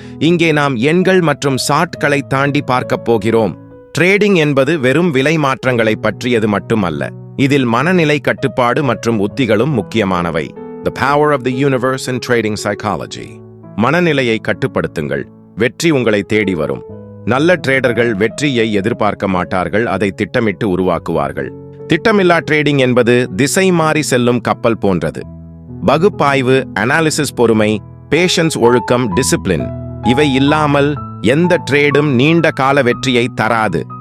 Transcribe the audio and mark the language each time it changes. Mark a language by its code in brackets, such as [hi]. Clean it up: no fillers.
[ta] இங்கே நாம் எண்கள் மற்றும் சார்ட்களை தாண்டி பார்க்கப் போகிறோம். ட்ரேடிங் என்பது வெறும் விலை மாற்றங்களை பற்றியது மட்டுமல்ல. இதில் மனநிலை கட்டுப்பாடு மற்றும் உத்திகளும் முக்கியமானவை. [en] The power of the universe in trading psychology. [ta] மனநிலையை கட்டுப்படுத்துங்கள். வெற்றி உங்களை தேடி வரும். நல்ல ட்ரேடர்கள் வெற்றியை எதிர்பார்க்க மாட்டார்கள், அதை திட்டமிட்டு உருவாக்குவார்கள். திட்டமில்லா ட்ரேடிங் என்பது திசை மாறி செல்லும் கப்பல் போன்றது. பகுப்பாய்வு, அனாலிசிஸ், பொறுமை, பேஷன்ஸ், ஒழுக்கம், டிசிப்ளின் இவை இல்லாமல் எந்த ட்ரேடும் நீண்ட கால வெற்றியை தராது.